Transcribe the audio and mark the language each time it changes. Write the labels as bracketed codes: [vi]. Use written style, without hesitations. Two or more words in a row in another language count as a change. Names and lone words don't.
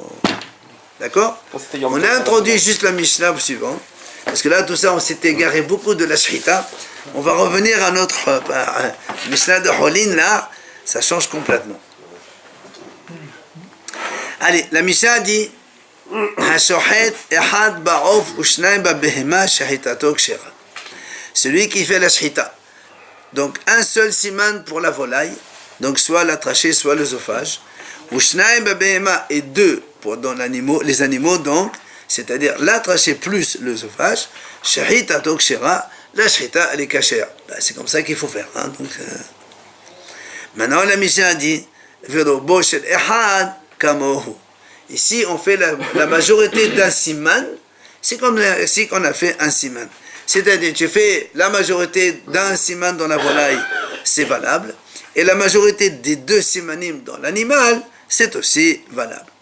[fr] D'accord? On a introduit juste la Mishnah suivante. Parce que là, tout ça, on s'est égaré beaucoup de la Shechita. On va revenir à notre Mishnah de Holin, là, ça change complètement. Allez, la Mishnah dit [he] השוחט אחד בעוף ושניים בבהמה שחיטתו כשרה. [fr] Celui qui fait la shchita. Donc un seul siman pour la volaille, donc soit la trachée, soit l'œsophage. Ou [he] שניים בבהמה [fr] et deux pour dans les animaux donc, c'est-à-dire la trachée plus l'œsophage. [he] שחיטתו כשרה, [fr] la shchita elle est kashère. C'est comme ça qu'il faut faire. Hein, donc, maintenant la Mishnah dit [he] ורובו של אחד כמוהו. [fr] Ici on fait la majorité d'un siman, c'est comme si on a fait un siman. C'est-à-dire, tu fais la majorité d'un siman dans la volaille, c'est valable. Et la majorité des deux simanim dans l'animal, c'est aussi valable.